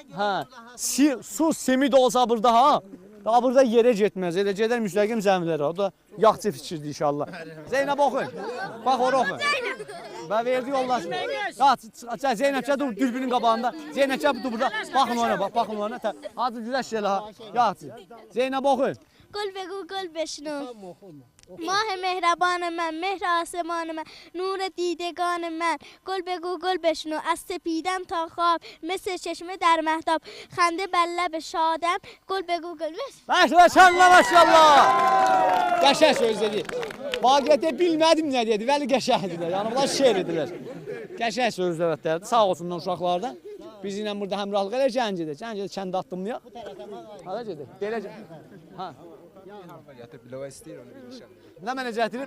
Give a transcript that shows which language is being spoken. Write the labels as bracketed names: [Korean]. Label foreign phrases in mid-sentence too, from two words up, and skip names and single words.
[Azerbaijani] hə, su simid olsa burada ha, daha burada yerə getməz. Elə gedər müstəqim zəmilərə. O da yaxçı fikirdir inşallah. Zeynəb oxuyun. Bax ora oxuyun. Və verdi yollar. Ya Zeynəb dur dürbünün qabağında. Zeynəb dur burada. Baxın ona bax, baxın ona. Hadi güləş elə ha. Yaxçı. Zeynəb oxuyun. [Persian] گل بگو گل بشنو ماه مهربان من مهر آسمان من نور دیدگان من گل بگو گل بشنو از سپیدم تا خواب مثل چشمه در مهتاب خنده بر لب شادم گل بگو گل بشنو [Azerbaijani] Maşallah maşallah. Qəşəng söz dedi. Vaqiətdə bilmədim nə dedi. Vəli qəşəngdilər. Yəni bunlar şeir edirlər. Qəşəng sözlərdir. Sağ olsunlar uşaqlar da. Bizimlə burada həmrəhlıq elə Gəncədə. Gəncədə kənd atdımlayaq. Hara gedək? Belə. Ha. Nə mənə gətirib?